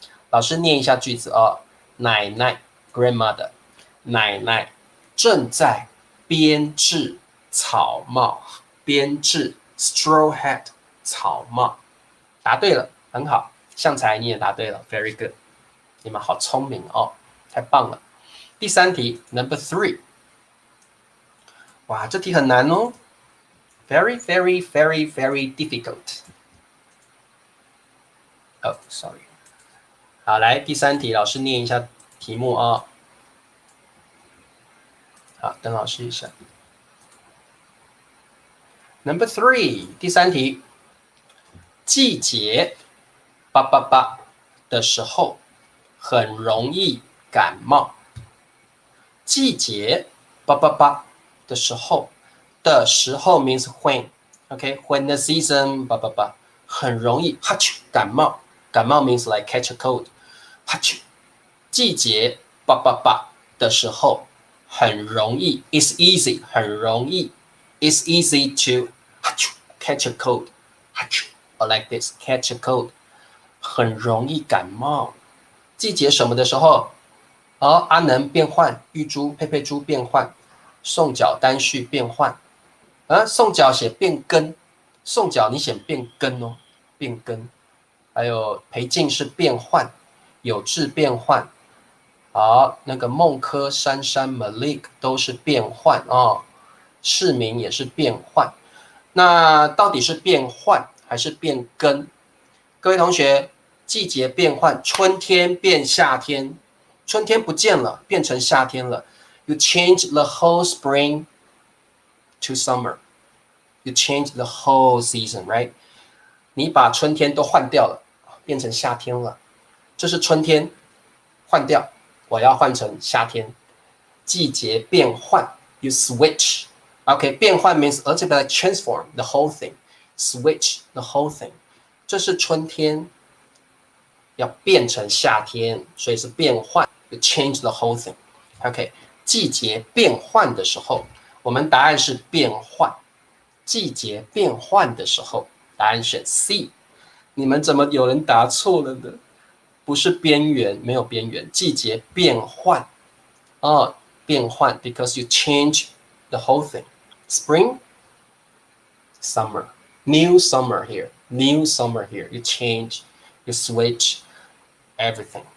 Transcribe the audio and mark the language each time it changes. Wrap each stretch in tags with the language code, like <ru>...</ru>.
<zh>老师念一下句子哦，奶奶</zh> <en>grandmother，</en> <zh>奶奶正在编制草帽，编制</zh> <en>straw hat</en> <zh>草帽，答对了，很好。向才你也答对了 ，</zh> <en>very good，</en> <zh>你们好聪明哦，太棒了。第三题 ，</zh> <en>number 3。</en> <zh>哇，这题很难哦 ，</zh> <en>very very very very difficult。哦，sorry。</en> <zh>好，来第三题，老师念一下题目啊、哦。好，等老师一下。</zh> <en>Number 3，</en> <zh>第三题，季节的时候很容易感冒。季节的时候</zh> <en>means when，OK，when the season</en> <zh>很容易感冒，</zh> <en>感冒 means like catch a cold，</en> <zh>季节的时候很容易</zh> <en>，it's easy</en> <zh>很容易</zh> <en>，it's easy to catch a cold， or like this catch a cold， 很容易感冒。</en> <zh>季节什么的时候？哦，阿能变换，玉珠、佩佩猪变换，宋角单序变换。宋角写变更，宋角你写变更哦，变更。还有裴静是变换，有志变换。好，那个孟轲、珊珊、Malik 都是变换哦，市民也是变换。那到底是变换还是变更？各位同学，季节变换，春天变夏天，春天不见了，变成夏天了。</zh> <en>You change the whole spring to summer. You change the whole season, right?</en> <zh>你把春天都换掉了，变成夏天了。这是春天，换掉，我要换成夏天。季节变换</zh> <en>，you switch。OK， 变换 means ultimately transform the whole thing，switch the whole thing。</en> <zh>这是春天，要变成夏天，所以是变换 ，you change the whole thing。 OK， 季节变换的时候，我们答案是变换。季节变换的时候，答案选 C。你们怎么有人答错了呢？不是边缘，没有边缘，季节变换哦，变换</zh> <en>because you change the whole thing. Spring, summer, new summer here, new summer here. You change, you switch everything.</en>